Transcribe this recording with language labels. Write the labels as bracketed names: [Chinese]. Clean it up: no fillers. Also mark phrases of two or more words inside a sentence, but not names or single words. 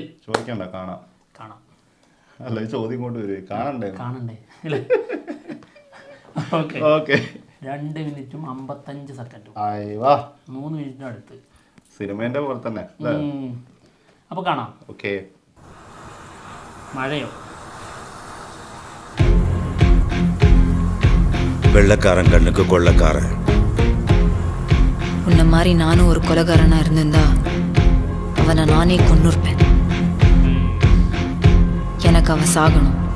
[Malayalam] ചോദിക്കണ്ട, കാണാം. അല്ല, ചോദ്യം കൊണ്ട് വരും, കാണണ്ടേ? ഓക്കെ. 2 മിനിറ്റും 55 സെക്കൻഡും 3 മിനിറ്റിന് അടുത്ത് സിനിമേന്റെ പോലെ തന്നെ. അപ്പൊ കാണാം. ഓക്കെ. മഴയോ? [Tamil] வெள்ளக்காரன் கண்ணுக்கு கொள்ளக்காரன். உன்ன மாதிரி நானும் ஒரு கொலைகாரனா இருந்திருந்தா அவனை நானே கொன்னுருப்பேன். எனக்கு அவ சாகணும்.